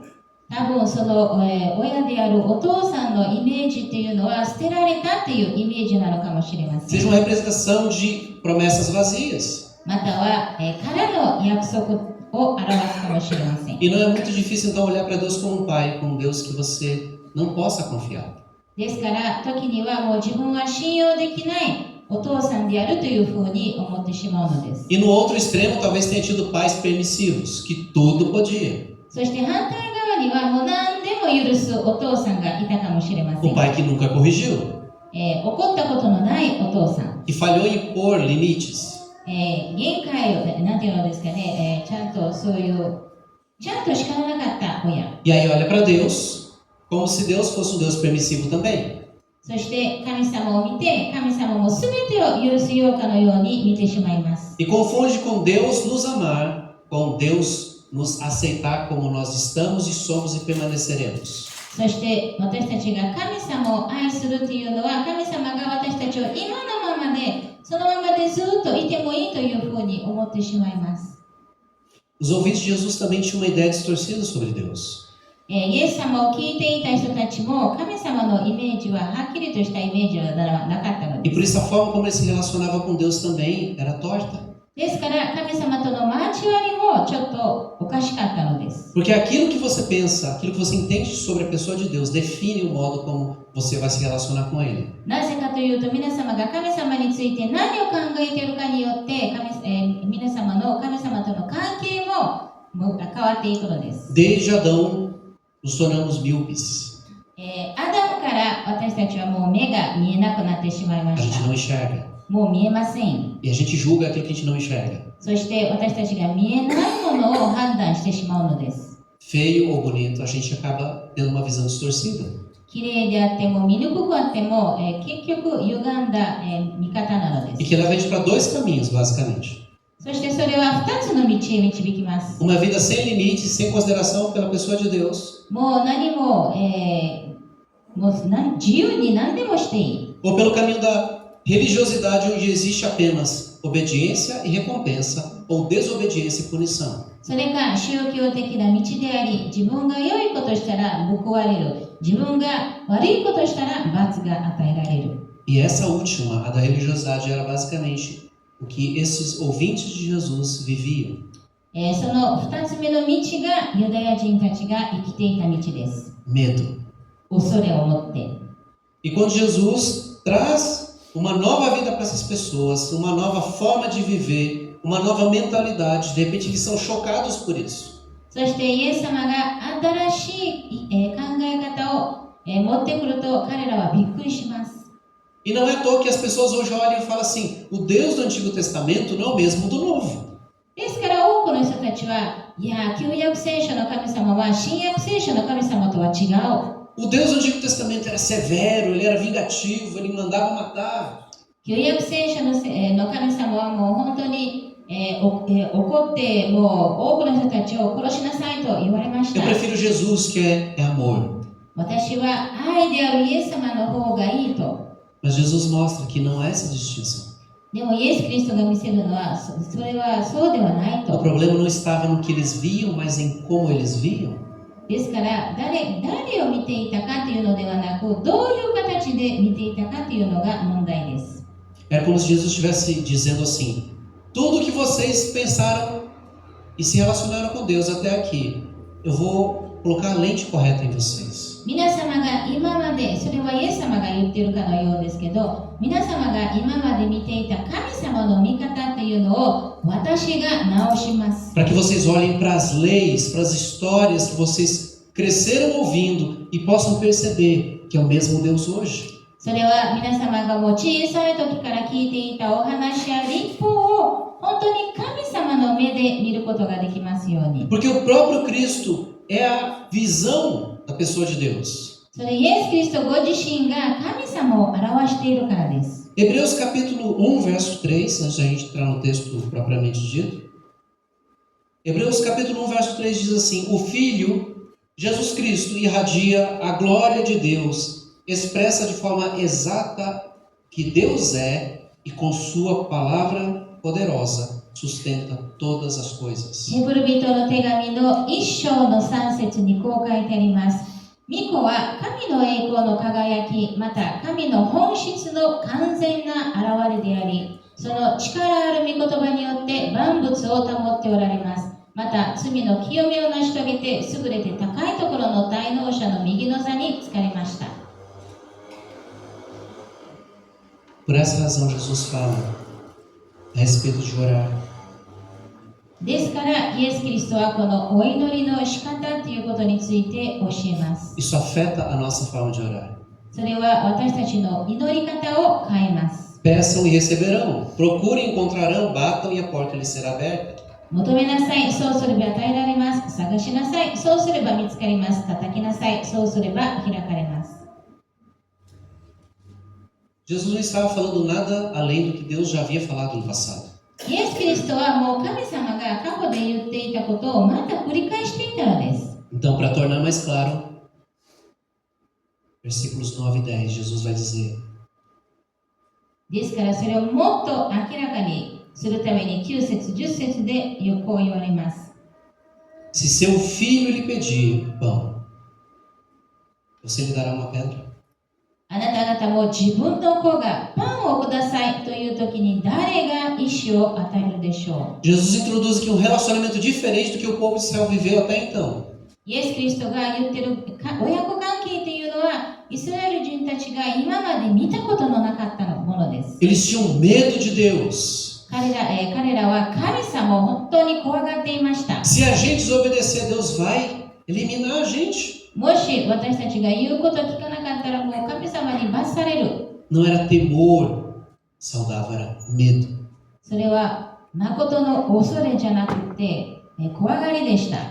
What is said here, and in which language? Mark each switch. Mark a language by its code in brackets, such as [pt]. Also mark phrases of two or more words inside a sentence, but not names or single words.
[ja] 多分その、親であるお父さんのイメージっていうのは捨てられたっていうイメージなのかもしれません。 [pt] Seja uma representação de promessas vazias. [ja] または、からの約束を表すかもしれません。 [pt] E não é muito difícil então olhar para Deus como um pai, como um Deus que você não possa confiar. [ja] ですから時にはもう自分は信用できないお父さんであるというふうに思ってしまうのです。 [pt] E no outro extremo talvez tenha tido pais permissivos, que tudo podia. [ja] そして反対側にはもう何でも許すお父さんがいたかもしれません。 [pt] O pai que nunca corrigiu, [ja] 怒ったことのないお父さん。 [pt] que falhou em impor limites. [ja] 限界を、なんていうのですかね、ちゃんとそういう、ちゃんと叱らなかった親。 [pt] E aí olha para Deus como se Deus fosse um Deus permissivo também. [ja] そして神様を見て、神様も全てを許すようかのように見てしまいます。 [pt] E confunde com Deus nos amar, com Deus nos aceitar como nós estamos e somos e permaneceremos. [ja] そして私たちが神様を愛するというのは、神様が私たちを今のままで、そのままでずっといてもいいというふうに思ってしまいます。 [pt] Os ouvintes de Jesus também tinham uma ideia distorcida sobre Deus. [ja] イエス様を聞いていた人たちも神様のイメージははっきりとしたイメージはなかったの [pt] E [ja] で [pt] por [ja] す。 [pt] isso a forma como ele se relacionava com Deus também era torta. [ja] ですから神様との交わりもちょっとおかしかったのです。 [pt] Porque aquilo que você pensa, aquilo que você entende sobre a pessoa de Deus define o modo como você vai se relacionar com ele. [ja] なぜかというと、皆様が神様について何を考えているかによって皆様の神様との関係も変わっていくのです。 [pt] Desde Adão, nos tornamos míopes. [ja] アダムから私たちはもう目が見えなくなってしまいま [pt] A [ja] し [pt] gente [ja] た。 [pt] não enxerga. [ja] もう見えません。 [pt] E a gente julga aquilo que a gente não enxerga. [ja] そして私たちが見えないものを判断してしまうのです。 [pt] Feio ou bonito, a gente acaba tendo uma visão distorcida. [ja] 綺麗であっても見にくくあっても、結局歪んだ、見方なので [pt] E [ja] す。 [pt] que leva a gente para dois caminhos, basicamente. [ja] そしてそれは2つの道へ導きます。 [pt] Uma vida sem limites, sem consideração pela pessoa de Deus. [ja] もう何も、自由に何でもしていい。 [pt] Ou pelo caminho da religiosidade, onde existe apenas obediência e recompensa, ou desobediência e punição. [ja] それが宗教的な道であり、自分が良いことしたら報われる。自分が悪いことしたら罰が与えられる。 [pt] E essa última, a da religiosidade, era basicamente o que esses ouvintes de Jesus viviam. [ja] その2つ目の道がユダヤ人たちが生きていた道です。 [pt] Medo. [ja] 恐れを持って。 [pt] E quando Jesus traz uma nova vida para essas pessoas, uma nova forma de viver, uma nova mentalidade, de repente eles são chocados por isso. [ja] そしてイエス様が新しい、考え方を、持ってくると彼らはびっくりします。 [pt] E não é à toa que as pessoas hoje olham e falam assim, o Deus do Antigo Testamento não é o mesmo do Novo. [ja] ですから多くの人たちは、いや、旧約聖書の神様は新約聖書の神様とは違う。 [pt] O Deus do Antigo Testamento era severo, ele era vingativo, ele mandava matar. [ja] 旧約聖書の神様はもう本当に、怒ってもう多くの人たちを殺しなさいと言われまし [pt] Eu [ja] た。 [pt] prefiro Jesus, que é amor. [ja] 私は愛であるイエス様の方がいいと。 [pt] Mas Jesus mostra que não há essa distinção. [ja] でもイエス・キリストが見せるのはそれはそうではない [pt] O [ja] と。 [pt] problema não estava no que eles viam, mas em como eles viam. [ja] ですから誰を見ていたかというのではなく、どういう形で見ていたかというのが問題です。 [pt] Era como se Jesus estivesse dizendo assim, tudo que vocês pensaram e se relacionaram com Deus até aqui, eu vou colocar a lente correta em vocês. [ja] 皆様が今まで、それはイエス様が言っているかのようですけど、皆様が今まで見ていた神様の見方というのを私が直します。 [pt] Para que vocês olhem para as leis, para as histórias que vocês cresceram ouvindo e possam perceber que é o mesmo Deus hoje. [ja] それは皆様がもう小さい時から聞いていたお話や立法を本当に神様の目で見ることができますように。 [pt] Porque o próprio Cristo é a visão da pessoa de Deus. [ja] それイエス・キリストご自身が神様を表しているからです。 [pt] Hebreus capítulo 1, verso 3, antes da gente entrar no texto propriamente dito. Hebreus capítulo 1, verso 3 diz assim: o Filho, Jesus Cristo, irradia a glória de Deus, expressa de forma exata que Deus é e com sua palavra poderosa sustenta todas as coisas. [ja] ヘブル人の手紙の1章の3節にこう書いてあります。御子は神の栄光の輝き、また神の本質の完全な現れであり、その力ある御言葉によって万物を保っておられます。また罪の清めを成し遂げて優れて高いところの大能者の右の座につかれました。 [pt] Por essa razão Jesus fala a respeito de orar. [ja] ですからイエス・キリストはこのお祈りの仕方ということについて教えます。 [pt] Isso afeta a nossa forma de orar. [ja] それは私たちの祈り方を変えます。 [pt] Peçam e receberão, procurem e encontrarão, batam e a porta lhes será aberta. [ja] 求めなさい、そうすれば与えられます。探しなさい、そうすれば見つかります。叩きなさい、そうすれば開かれます。 [pt] Jesus não estava falando nada além do que Deus já havia falado no passado. [ja] イエス・キリストはもう神様が過去で言っていたことをまた繰り返していたのです。 [pt] Então, para tornar mais claro, versículos 9 e 10, Jesus vai dizer: [ja] ですからそれをもっと明らかにするために9節10節でこう言われます。 [pt] Se seu filho lhe pedir pão, você lhe dará uma pedra? [ja] あなた方も自分の子がパンをくださいという時に誰が石を与えるでしょう。 [pt] Jesus introduz aqui um relacionamento diferente do que o povo de Israel viveu até então. [ja] イエス・キリストが言ってる親子関係というのはイスラエル人たちが今まで見たことのなかったものです。 [pt] Eles tinham medo de Deus. [ja] 彼らは神様を本当に怖がっていました。 [pt] Se a gente desobedecer, Deus vai eliminar a gente. [ja] もし私たちが言うことを聞かなかったらもう神様に罰される。 [pt] Não era temor saudável, era medo. [ja] それは誠の恐れじゃなくて怖がりでした。